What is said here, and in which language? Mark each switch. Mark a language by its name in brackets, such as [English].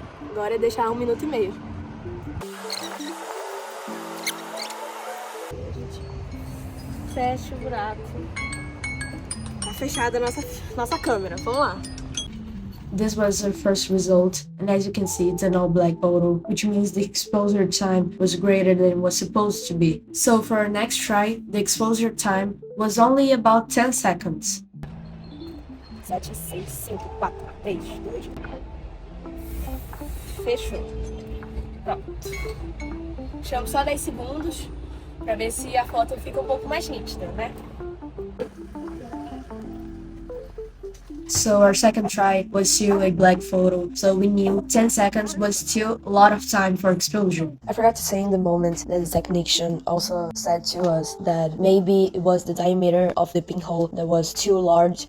[Portuguese] Agora é deixar 1 minuto e meio. A gente fecha o buraco. Tá fechada a nossa câmera. Vamos lá. [English] This was our first result, and as you can see, it's an all-black photo, which means the exposure time was greater than it was supposed to be. So for our next try, the exposure time was only about 10 seconds. [Portuguese] 7, 6, 5, 4, 3, 2, 1. Fechou. Pronto. Deixamos só 10 segundos para ver se a foto fica um pouco mais nítida, né? [English] So our second try was still a black photo. So we knew 10 seconds was still a lot of time for exposure. I forgot to say in the moment that the technician also said to us that maybe it was the diameter of the pinhole that was too large.